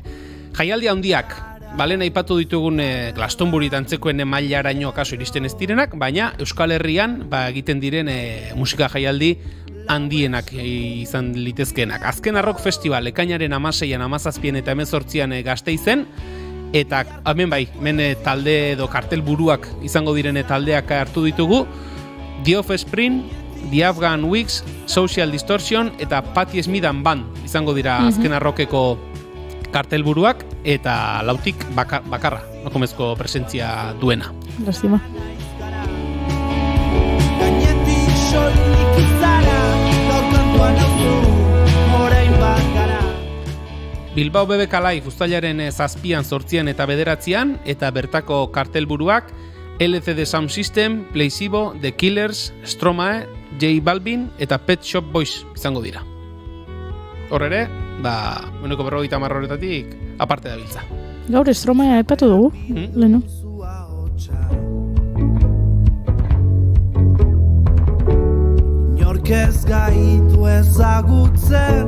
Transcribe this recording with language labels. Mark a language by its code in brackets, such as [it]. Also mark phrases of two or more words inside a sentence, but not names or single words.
[eu] Jaialdi handiak, balen aipatu ditugun Glastonbury antzekoen mailaraino akaso iristen ez direnak, baina Euskal Herrian egiten diren musika jaialdi handienak izan litezkeenak. Azkena Rock Festival ekainaren 16an, 17an eta 18an Gasteizen, eta hemen talde edo kartel buruak izango direne taldeak hartu ditugu. The Offspring, The Afghan Wigs, Social Distortion eta Patti Smith and Band izango dira Azkena Rockeko kartel buruak, eta lautik bakarra, emakumezko presentzia duena. Lastima. Bilbao BBK Live uztailaren 7an, 8an eta 9an, eta bertako kartelburuak LCD Sound System, Placebo, The Killers, Stromae, J Balvin eta Pet Shop Boys izango dira. Hor ere, uneko 50 horretatik aparte dabiltza. Gaur Stromae aipatu dugu, lehenu. Ez gaitu ezagutzen.